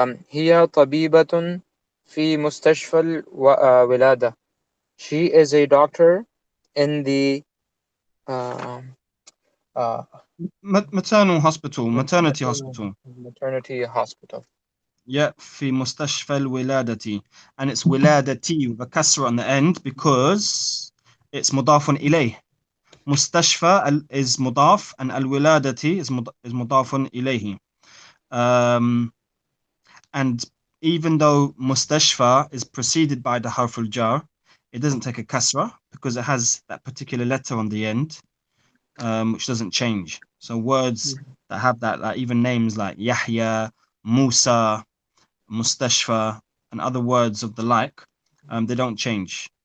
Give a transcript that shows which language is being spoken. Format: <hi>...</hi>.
<ar>هي طبيبة في مستشفى الولادة.</ar> <en>She is a doctor in the maternal hospital, maternity hospital. maternity hospital.</en> <ar>Yeah, في مستشفى الولادة.</ar> <en>And it's ولادتي with a kasra on the end because it's مضاف إليه.</en> <ar>مستشفى is مضاف and الولادة is مضاف إليه.</ar> <en>And even though مستشفى is preceded by the harf al-jar, it doesn't take a kasra because it has that particular letter on the end, which doesn't change. So words that have that, like even names like Yahya, Musa, Mustashfa, and other words of the like, they don't change.</en>